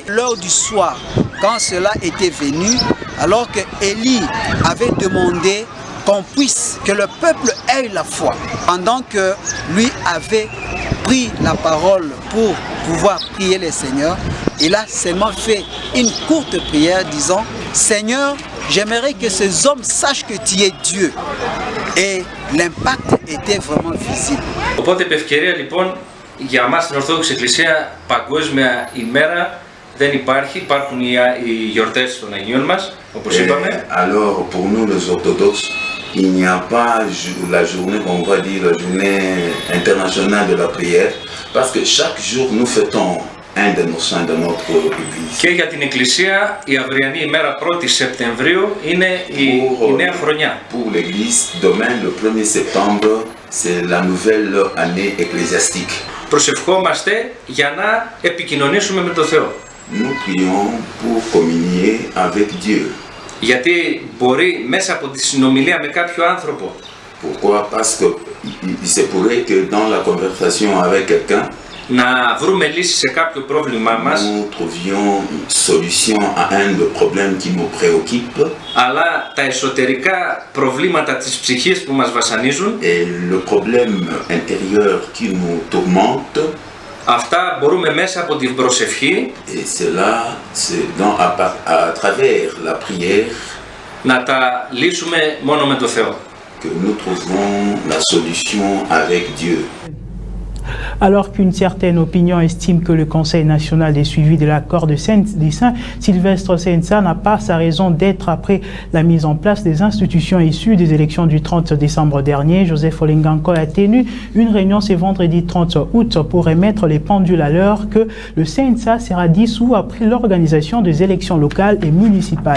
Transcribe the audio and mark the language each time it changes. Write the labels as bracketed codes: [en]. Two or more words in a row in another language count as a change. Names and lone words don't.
[fr] L'heure du soir, quand cela était venu, alors que Élie avait demandé que le peuple ait la foi, pendant que lui avait pris la parole pour pouvoir prier le Seigneur, il a seulement fait une courte prière disant « Seigneur, j'aimerais que ces hommes sachent que tu es Dieu ». Et l'impact était vraiment visible. [el] Οπότε επ' ευκαιρία λοιπόν για μας στην Ορθόδοξη Εκκλησία παγκόσμια ημέρα δεν υπάρχει, υπάρχουν οι γιορτές των Αγίων μας, όπως είπαμε. [fr] Alors pour nous les orthodoxes, il n'y a pas la journée qu'on va dire la journée internationale de la prière, parce que chaque jour nous fêtons un de nos saints de notre Église. [el] Και για την Εκκλησία η αυριανή ημέρα 1η Σεπτεμβρίου είναι η νέα χρονιά. [fr] Pour l'Église, demain le 1er septembre, c'est la nouvelle année ecclésiastique. [el] Προσευχόμαστε για να επικοινωνήσουμε με τον Θεό. [fr] Nous prions pour communier avec Dieu. [el] Γιατί μπορεί μέσα από τη συνομιλία με κάποιο άνθρωπο. [fr] Pourquoi? Parce que il se pourrait que dans la conversation avec quelqu'un, [el] να βρούμε λύση σε κάποιο πρόβλημά μας. [fr] Nous trouvions une solution à un des problèmes qui nous préoccupe. [el] Αλλά τα εσωτερικά προβλήματα της ψυχής που μας βασανίζουν. [fr] Et le problème intérieur qui nous tourmente. [el] Αυτά μπορούμε μέσα από την προσευχή. [fr] Et cela, c'est à travers la prière. [el] Να τα λύσουμε μόνο με το Θεό. [fr] Que nous trouvons la solution avec Dieu. Alors qu'une certaine opinion estime que le Conseil national des suivis de l'accord de Saint Sylvestre Sensa n'a pas sa raison d'être après la mise en place des institutions issues des élections du 30 décembre dernier, Joseph Olenganko a tenu une réunion ce vendredi 30 août pour remettre les pendules à l'heure que le Sensa sera dissous après l'organisation des élections locales et municipales.